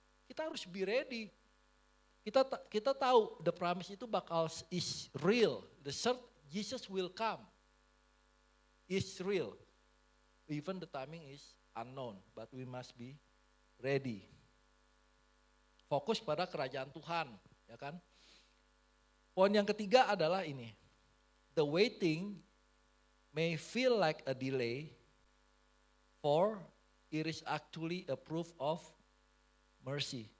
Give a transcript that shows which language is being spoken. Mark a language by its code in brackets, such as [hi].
[id] Kita harus [en] be ready. [id] Kita tahu [en] the promise [id] itu [en] is real. Jesus will come. Is real. Even the timing is unknown, but we must be ready. [id] Fokus pada kerajaan Tuhan, ya kan? Poin yang ketiga adalah ini. [en] The waiting may feel like a delay, for it is actually a proof of mercy.